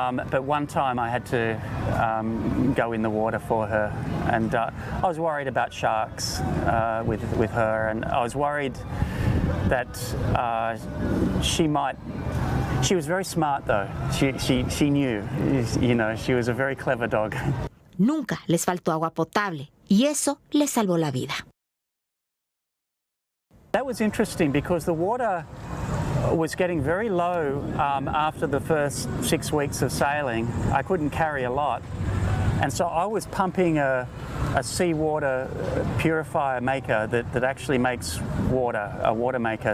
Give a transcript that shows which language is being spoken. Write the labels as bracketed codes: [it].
[en] But one time I had to go in the water for her, and I was worried about sharks with her, and I was worried that she was very smart though. She knew, you know, she was a very clever dog. [es] Nunca les faltó agua potable, y eso les salvó la vida. [en] That was interesting because the water was getting very low after the first 6 weeks of sailing. I couldn't carry a lot, and so I was pumping a seawater purifier maker that actually makes water, a water maker.